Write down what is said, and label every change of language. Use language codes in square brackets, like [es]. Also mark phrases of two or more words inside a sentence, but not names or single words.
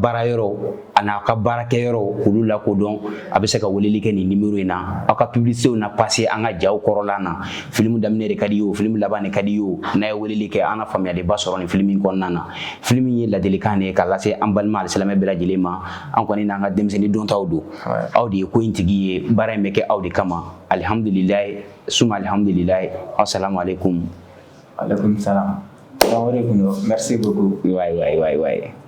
[bm] baara yɔrɔ a n'a ka baarakɛyɔrɔ k'olu lakodɔn a bɛ se ka weleli kɛ nin numéro in na aw ka publicitéw na passé an ka jaw kɔrɔla na film daminɛ de ka di ye o film laban de ka di ye o n'a ye weleli kɛ an na faamuyaliba sɔrɔ nin film in kɔnɔna na film in ye ladilikan de ye k'a lase an balima alisilamɛ bɛɛ lajɛlen ma an kɔni n'an ka denmisɛnnin dontaw don aw de ye ko in tigi ye baara in bɛ kɛ aw de kama alhamdulilayi suma alhamdulilayi [ar] السلام عليكم. عليكم السلام. [fr] Merci beaucoup. Ouais.